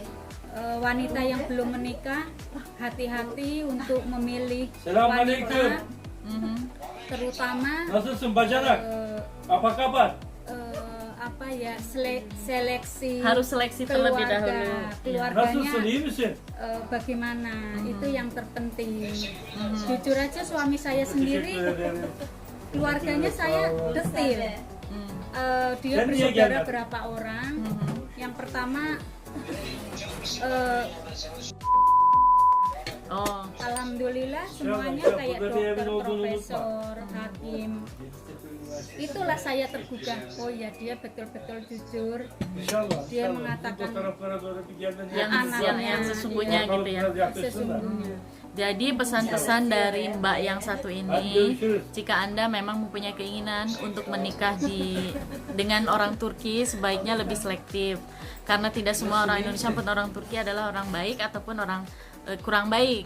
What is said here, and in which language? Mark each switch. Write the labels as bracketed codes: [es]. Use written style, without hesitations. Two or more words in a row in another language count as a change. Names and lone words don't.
[id] wanita yang belum menikah, hati-hati untuk memilih Assalamualaikum. wanita, terutama [tr] Nasılsın bacanak? [id] Apa kabar? seleksi Harus seleksi terlebih dahulu. keluarganya [tr] Nasılsın? İyi misin? [id] bagaimana, itu yang terpenting. Jujur aja suami saya sendiri keluarganya saya detil. Dia Dan dia bersaudara gimana? berapa orang. Yang pertama alhamdulillah semuanya Siap, kayak berarti dokter, [tr] Emin olduğunu [id] profesor, hakim. Itulah saya tergugah. Oh ya, dia betul-betul jujur. [tr] İnşallah. [id] Dia [tr] inşallah. [id] mengatakan [tr] Bu taraflara doğru bir gelmen [id] anaknya, yang sesungguhnya [tr] Bakalım [id] gitu ya. [tr] biraz yaklaşsınlar. [id] Sesungguhnya. Jadi pesan-pesan dari Mbak yang satu ini, jika Anda memang mempunyai keinginan untuk menikah dengan orang Turki, sebaiknya lebih selektif. Karena tidak semua orang Indonesia pun orang Turki adalah orang baik ataupun orang kurang baik.